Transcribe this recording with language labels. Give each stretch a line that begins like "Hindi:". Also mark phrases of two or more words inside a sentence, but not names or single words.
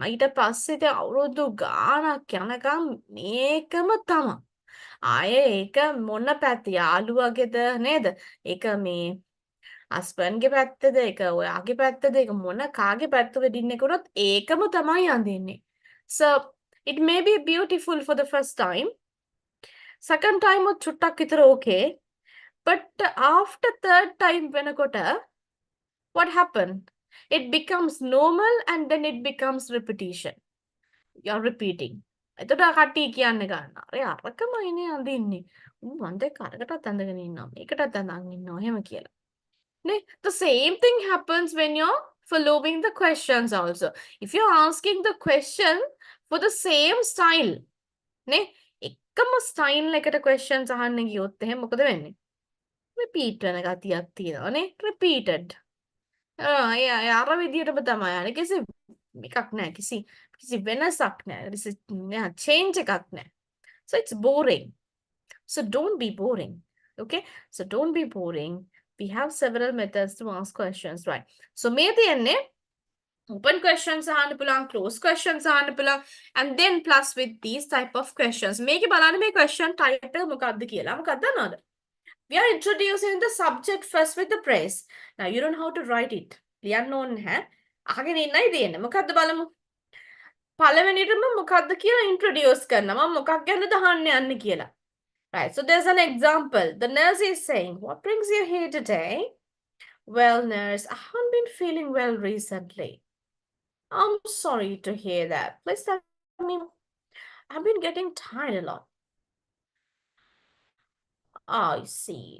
Sinhala: ඊට පස්සේ ඉතින් අවුරුදු ගාණක් යනකම් මේකම තමයි. ආයේ ඒක මොන පැත්ත යාළුවගේද නේද? ඒක මේ හස්බන්ඩ්ගේ පැත්තද ඒක ඔයාගේ පැත්තද ඒක මොන කාගේ පැත්ත වෙඩින් එක උනොත් ඒකම තමයි අඳින්නේ.
English: So it may be beautiful for the first time. Second time
Sinhala: උත් චුට්ටක් විතර
English: okay. But after third time වෙනකොට what happened? It becomes normal and then it becomes repetition. You're repeating.
Sinhala: එතකොට කට්ටිය කියන්න ගන්නවා. අර අරකමයිනේ අඳින්නේ. මම දැන් කරකටත් අඳගෙන ඉන්නවා. මේකටත් අඳන් ඉන්නවා එහෙම කියලා. නේ?
English: The same thing happens when you're following the questions also. If you're asking the question for the same style,
Sinhala: නේ? එකම style එකට questions අහන්න ගියොත් එහෙනම් මොකද වෙන්නේ? Repeat වෙන ගතියක් තියෙනවා නේ? Repeated. අර විදියටම තමයි යන්නේ. කිසි එකක් නැහැ. කිසි වෙනසක් නැහැ. කිසි change එකක් නැහැ.
English: So it's boring. So don't be boring. Okay? So don't be boring. We have several methods to ask questions, right?
Sinhala: So මේ තියෙන්නේ
English: open questions
Sinhala: අහන්න පුළුවන්,
English: closed questions
Sinhala: අහන්න පුළුවන්,
English: and then plus with these type of questions.
Sinhala: මේකේ බලන්න මේ
English: question type
Sinhala: එක මොකක්ද කියලා. මොකක්ද දන්නවද?
English: We are introducing the subject first with the praise. Now you don't know how to write it.
Sinhala: ලියන්න ඕනේ නැහැ. අහගෙන ඉන්නයි තියෙන්නේ. මොකක්ද බලමු. පළවෙනිටම මොකක්ද කියලා introduce කරනවා. මම මොකක් ගැනද අහන්න යන්නේ කියලා.
English: Right. So there's an example. The nurse is saying, "What brings you here today?" "Well, nurse, I haven't been feeling well recently." "I'm sorry to hear that. Please tell me. I've been getting tired a lot." I see.